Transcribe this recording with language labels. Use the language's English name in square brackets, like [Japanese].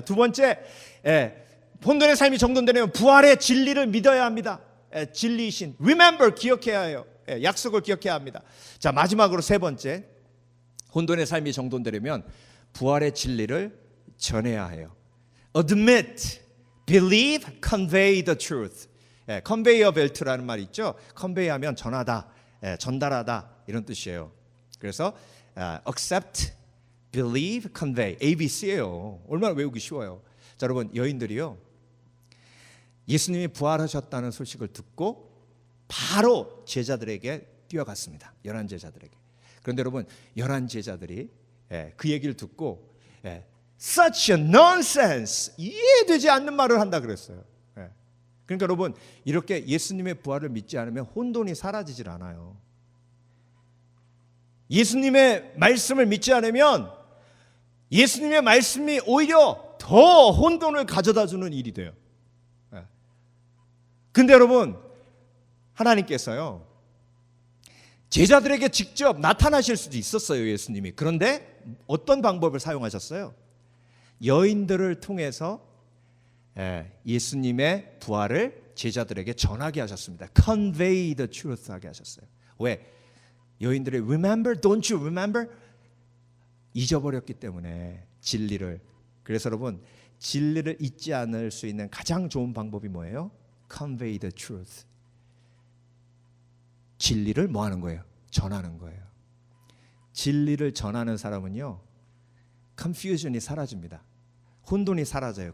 [Korean] 두 번째, 혼돈의 삶이 정돈되려면 부활의 진리를 믿어야 합니다. 진리이신 remember, 기억해야 해요. 약속을 기억해야 합니다. 자, 마지막으로 세 번째, 혼돈의 삶이 정돈되려면 부활의 진리를 전해야 해요. [English] admit, believe, convey the truth. [Korean] conveyor belt라는 말이 있죠. convey 하면 전하다, 전달하다 이런 뜻이에요. 그래서 [English] accept, believe, convey, [Korean] ABC예요. 얼마나 외우기 쉬워요. 자, 여러분, 여인들이요, 예수님이 부활하셨다는 소식을 듣고 바로 제자들에게 뛰어갔습니다. 11제자들에게. 그런데 여러분, 11제자들이 그 얘기를 듣고 [English] such a nonsense, [Korean] 이해되지 않는 말을 한다 그랬어요. 그러니까 여러분, 이렇게 예수님의 부활을 믿지 않으면 혼돈이 사라지질 않아요. 예수님의 말씀을 믿지 않으면 예수님의 말씀이 오히려 더 혼돈을 가져다 주는 일이 돼요. 근데 여러분, 하나님께서요, 제자들에게 직접 나타나실 수도 있었어요, 예수님이. 그런데 어떤 방법을 사용하셨어요? 여인들을 통해서 예수님의 부활을 제자들에게 전하게 하셨습니다. [English] Convey the truth [Korean] 하게 하셨어요. 왜? 여인들이 [English] remember, don't you remember? [Korean] 잊어버렸기 때문에 진리를. 그래서 여러분, 진리를 잊지 않을 수 있는 가장 좋은 방법이 뭐예요? [English] Convey the truth. [Korean] 진리를 뭐 하는 거예요? 전하는 거예요. 진리를 전하는 사람은요, confusion이 사라집니다. 혼돈이 사라져요.